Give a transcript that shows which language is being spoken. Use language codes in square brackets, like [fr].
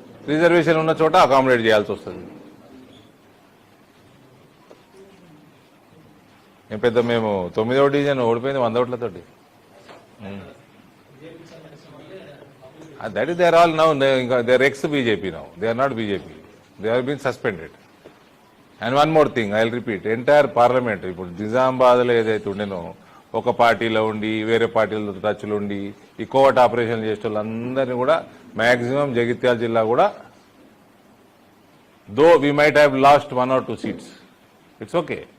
[te] Reservation ఉన్న చోట accommodate చేయాల్సి వస్తుంది. ఏం పెద్ద మేము 9వ డివిజన్ ఓడిపోయింది 100 ఓట్లతోటి. [en] That is, they are all now, they are ex-BJP now. They are not BJP. They have been suspended. And one more thing, I will repeat, entire parliament, [te] ఇప్పుడు నిజామాబాద్లో ఏదైతే ఉండేనో ఒక పార్టీలో ఉండి వేరే పార్టీలతో టచ్లు ఉండి ఈ కోవట్ ఆపరేషన్ చేసే వాళ్ళందరినీ కూడా మ్యాక్సిమం జగిత్యాల జిల్లా కూడా, [en] Though we might have lost 1 or 2 seats, it's okay.